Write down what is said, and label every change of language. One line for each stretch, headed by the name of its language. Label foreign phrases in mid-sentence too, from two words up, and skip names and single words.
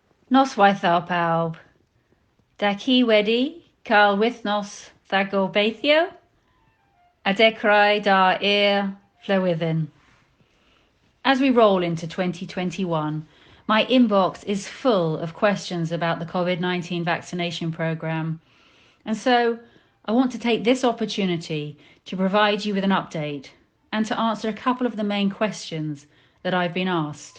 Welsh: Noswaith pawb. Da ci wedi cael wythnos dda gobeithio, a dechrau da flywydden.
English: As we roll into 2021, my inbox is full of questions about the COVID-19 vaccination program. And so I want to take this opportunity to provide you with an update and to answer a couple of the main questions that I've been asked.